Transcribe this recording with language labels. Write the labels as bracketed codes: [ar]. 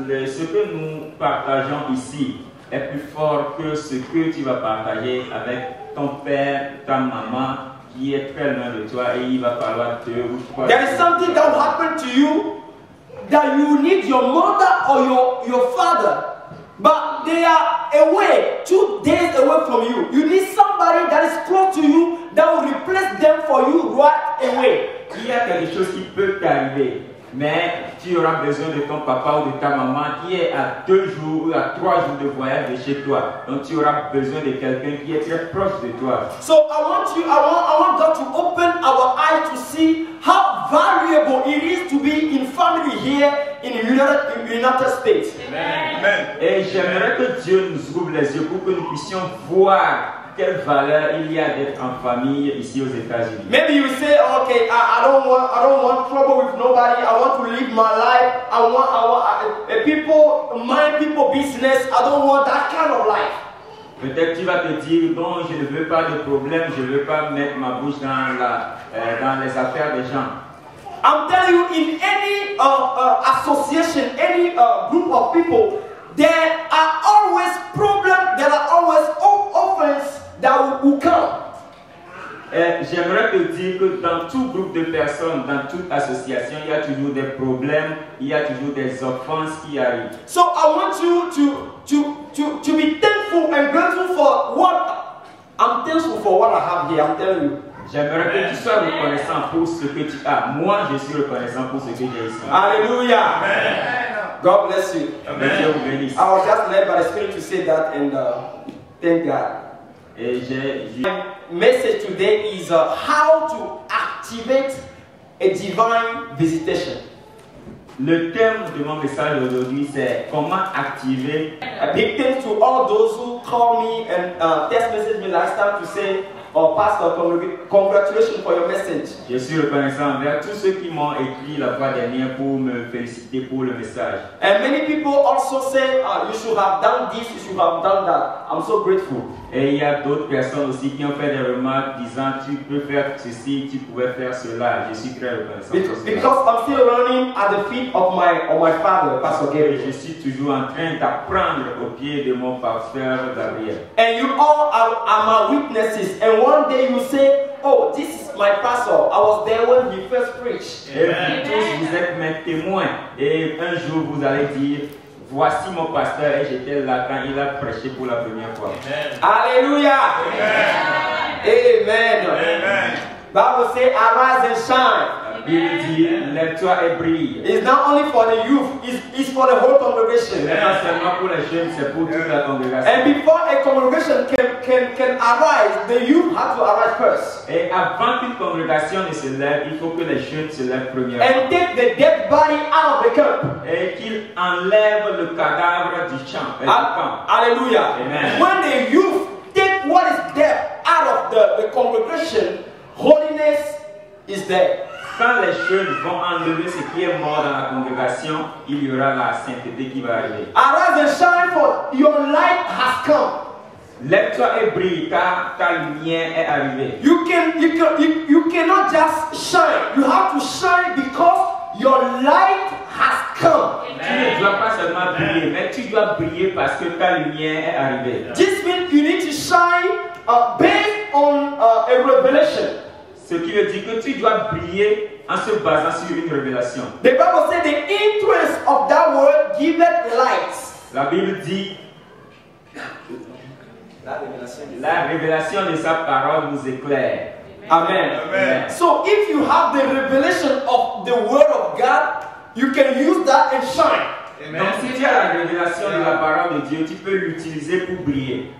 [fr] Ce que nous partageons ici est plus fort que ce que tu vas partager avec ton père, ta maman qui est très loin de toi et il va falloir 2 ou 3. [en] There is something that will happen to you that you need your mother or your father, but they are away 2 days away from you. You need somebody that is close to you that will replace them for you right away. [fr] Il y a quelque chose qui peut t'arriver, mais tu auras besoin de ton papa ou de ta maman qui est à 2 jours ou à 3 jours de voyage de chez toi. Donc tu auras besoin de quelqu'un qui est très proche de toi. [en] So I want God to open our eyes to see how valuable it is to be in family here in the United States. Amen. Amen. [fr] Et j'aimerais que Dieu nous ouvre les yeux pour que nous puissions voir quelle valeur il y a d'être en famille ici aux États-Unis. [en] Maybe you say, okay, I don't want trouble with nobody. I want to live my life. I want people business. I don't want that kind of life. [fr] Peut-être tu vas te dire, non, je ne veux pas de problème, je ne veux pas mettre ma bouche dans les affaires des gens. [en] I'm telling you, in any association, any group of people, there are always problems, there are always offenses that will come. [fr] J'aimerais te dire que dans tout groupe de personnes, dans toute association, il y a toujours des problèmes, il y a toujours des offenses qui arrivent. [en] So I want you to be thankful and grateful for what I'm thankful for what I have here. I'm telling you. [fr] J'aimerais que tu sois reconnaissant pour ce que tu as. Moi, je suis reconnaissant pour ce que j'ai ici. [en] Hallelujah. Amen. God bless you. Amen. I was just led by the Spirit to say that and thank God. My message today is how to activate a divine visitation. [fr] Le thème de mon message aujourd'hui c'est comment activer. [en] A big thanks to all those who call me and text message me last time to say, oh Pastor, congratulations for your message. [fr] Je suis reconnaissant envers tous ceux qui m'ont écrit la fois dernière pour me féliciter pour le message. [en] And many people also say, you should have done this, you should have done that. I'm so grateful. [fr] Et il y a d'autres personnes aussi qui ont fait des remarques disant tu peux faire ceci, tu pouvais faire cela. Je suis très reconnaissant. [en] Because I'm still learning at the feet of my father, Pastor Gabriel. [fr] Je suis toujours en train d'apprendre aux pieds de mon pasteur Gabriel. [en] And you all are my witnesses. And one day you say, oh, this is my pastor. I was there when he first preached. [fr] Et vous tous vous êtes mes témoins. Et un jour vous allez dire, voici mon pasteur et j'étais là quand il a prêché pour la première fois. Amen. Alléluia. Amen. Amen. Amen. [en] Bible says, arise and shine. [fr] Il dit, lève-toi et brille. [en] It's not only for the youth, it's for the whole congregation. [fr] Pas seulement pour les jeunes, c'est pour toute la congrégation. [en] And before a congregation can arise, the youth have to arise first. [fr] Et avant qu'une congrégation ne se lève, il faut que les jeunes se lèvent premièrement. [en] And take the dead body out of the camp. [fr] Et qu'ils enlèvent le cadavre du camp. Alléluia. Amen. [en] When the youth take what is dead out of the congregation, holiness is there. [fr] quand les jeunes vont enlever ce qui est mort dans la congrégation, il y aura la sainteté qui va arriver. [en] Arise and shine, for your light has come. [fr] Lève-toi et brille, car ta lumière est arrivée. [en] You cannot just shine. You have to shine because your light has come. [fr] Tu ne dois pas seulement briller, mais tu dois briller parce que ta lumière est arrivée. [en] This means you need to shine based on a revelation. [fr] Ce qui veut dire que tu dois briller en se basant sur une révélation. [en] The Bible says the influence of that word giveth light. [fr] La Bible dit la révélation de sa parole nous éclaire. Amen. Amen. [en] So if you have the revelation of the word of God, you can use that and shine. Amen. [fr] Donc si tu as la révélation de la parole de Dieu, tu peux l'utiliser pour briller.